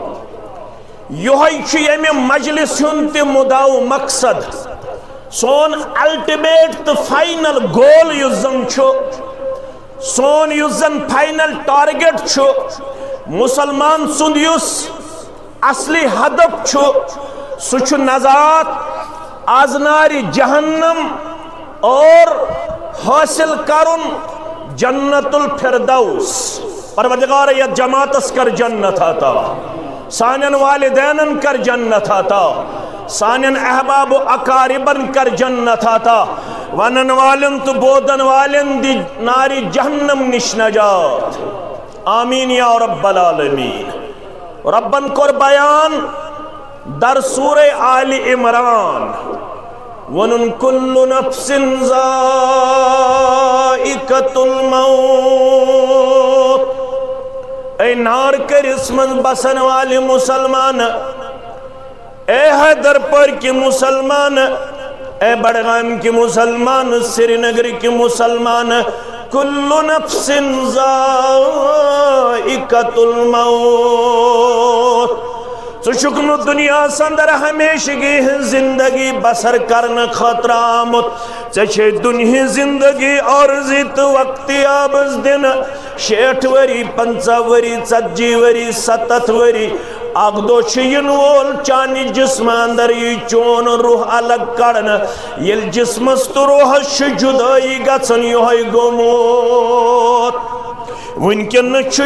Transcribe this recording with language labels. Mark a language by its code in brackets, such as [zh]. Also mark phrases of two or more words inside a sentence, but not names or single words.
[ks] یِہوٚے چھُ ییٚمہِ مجلس ہُنٛد تہِ مُدعا و مقصد سون الٹیمیٹ تہٕ [en] final goal [ks] یُس زن چھُ سون یُس زن [en] final target [ks] چھُ مسلمان سُنٛد یُس اصلی ہدف چھُ سُہ چھُ نجات از نارِ جہنم اور حاصل کرن جنت الفردوس پروردگار یتھ جماعتس کر جنت عطا سانین والدینن کر جنت عطا سانین احباب و اقاربن کر جنت عطا ونن والن تو بودن والن دی ناری جہنم نش نجات [ar] آمین یا رب العالمین [ks] ربن کر بیان در سورہ آل عمران وَنُن [ar] كُلُّ نَفْسٍ ذَائِقَةُ الْمَوْتِ [ks] اے نار کرس من بسن والے مسلمان اے حیدر پور کی مسلمان اے بڑغام کی مسلمان سری نگر کی مسلمان [ar] کل نفس ذائقۃ الموت [ks] ژٕ چھُکھ نہٕ دُنیاہس اندر ہمیشگی ہٕنٛز زندگی بسر کرنہٕ خٲطرٕ آمُت ژےٚ چھے دُنہِچ زندگی عرضی تہٕ وقتِ آبس دِنہٕ 60 ؤری 50 ؤری 40 ؤری 70 ؤری اکھ دۄہ چھُ یِنہٕ وول چانہِ جسمہٕ اندر یی چون روح الگ کڑنہٕ ییٚلہِ جسمس تہٕ روحس چھُ جُدٲیی گژھان یِہوٚے گوٚمُت وٕنکٮ۪نس چھُ